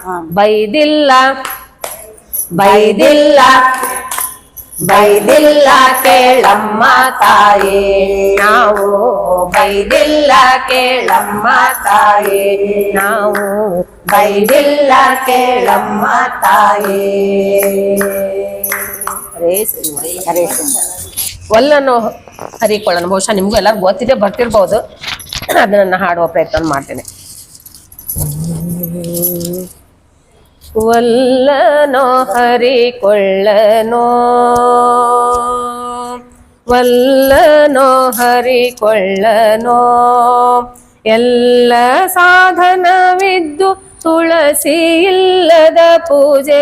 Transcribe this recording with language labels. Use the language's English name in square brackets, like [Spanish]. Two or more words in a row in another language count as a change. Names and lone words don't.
[Kannada] ಬೈದಿಲ್ಲ ಬೈದಿಲ್ಲ ಬೈದಿಲ್ಲ ಕೇಳಮ್ಮ ತಾಯೇ, ನಾವು ಬೈದಿಲ್ಲ ಕೇಳಮ್ಮ ತಾಯೇ, ನಾವು ಬೈದಿಲ್ಲ ಕೇಳಮ್ಮ ತಾಯೇ. ಹರೇ ಒಲ್ಲನ್ನು ಹರಿಕೊಳ್ಳೋಣ. ಬಹುಶಃ ನಿಮ್ಗೂ ಎಲ್ಲರೂ ಗೊತ್ತಿದೆ, ಬರ್ತಿರ್ಬೋದು. ಅದನ್ನ ಹಾಡುವ ಪ್ರಯತ್ನ ಮಾಡ್ತೇನೆ. ವಲ್ಲನೋ ಹರಿಕೊಳ್ಳನೋ, ವಲ್ಲನೋ ಹರಿಕೊಳ್ಳನೋ, ಎಲ್ಲ ಸಾಧನವಿದ್ದು ತುಳಸಿ ಇಲ್ಲದ ಪೂಜೆ.